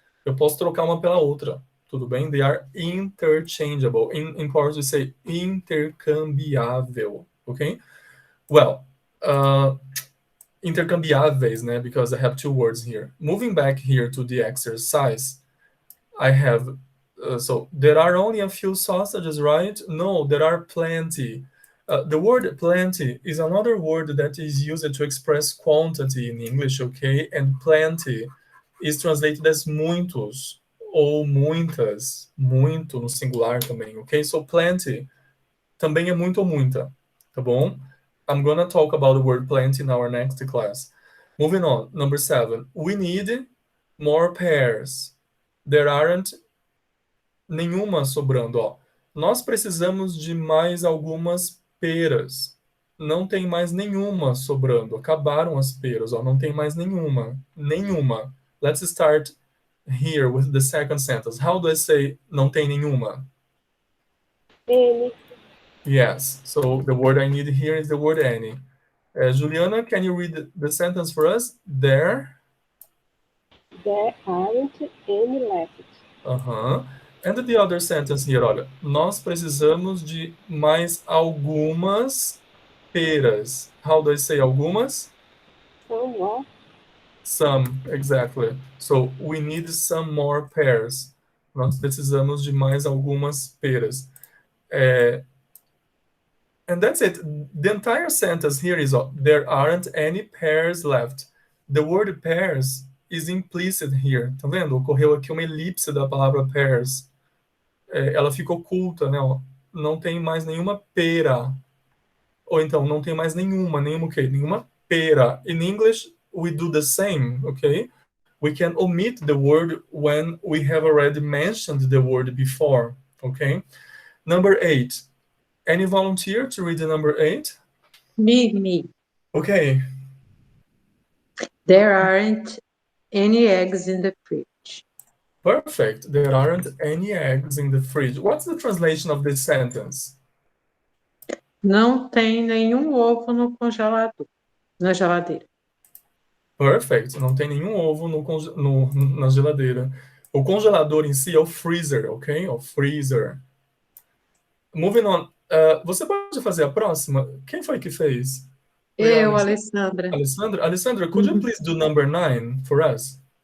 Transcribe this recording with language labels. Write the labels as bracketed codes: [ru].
[pt] Eu posso trocar uma pela outra, tudo bem? [en] They are interchangeable. In Portuguese, we say intercambiável, okay? [pt] Well, intercambiáveis, né? [en] Because I have two words here. Moving back here to the exercise, I have, so there are only a few sausages, right? No, there are plenty. The word plenty is another word that is used to express quantity in English, okay? And plenty is translated as [pt] muitos ou muitas, muito no singular também, ok? So plenty também é muito ou muita, tá bom? [en] I'm gonna talk about the word plenty in our next class. Moving on, number 7. We need more pears. There aren't [pt] nenhuma sobrando, ó. Nós precisamos de mais algumas peras. Não tem mais nenhuma sobrando. Acabaram as peras, ó. Não tem mais nenhuma. Nenhuma. [en] Let's start here with the second sentence. How do I say [pt] não tem nenhuma? [en] Any. Yes. So the word I need here is the word any. Juliana, can you read the sentence for us? There aren't any left. And the other sentence here, olha. [pt] Nós precisamos de mais algumas peras. [en] How do I say algumas? Some. Some, exactly. So we need some more pears. Nós precisamos de mais algumas peras. And that's it. The entire sentence here is there aren't any pears left. The word pears is implicit here. [pt] Tá vendo? Ocorreu aqui uma elipse da palavra pears. Ela fica oculta, né? Não tem mais nenhuma pera. Ou então, não tem mais nenhuma o quê? Nenhuma pera. [en] In English, we do the same, okay? We can omit the word when we have already mentioned the word before, okay? Number 8. Any volunteer to read the number 8? Me. Okay. There aren't any eggs in the fridge. Perfect. There aren't any eggs in the fridge. What's the translation of this sentence? [pt] Não tem nenhum ovo no congelador, na geladeira. [en] Perfect. [pt] Não tem nenhum ovo na geladeira. O congelador em si é o freezer, ok? O freezer. [en] Moving on. [pt] Você pode fazer a próxima? Quem foi que fez? Eu, Alessandra. [en] Alessandra, could you please do number 9 for us?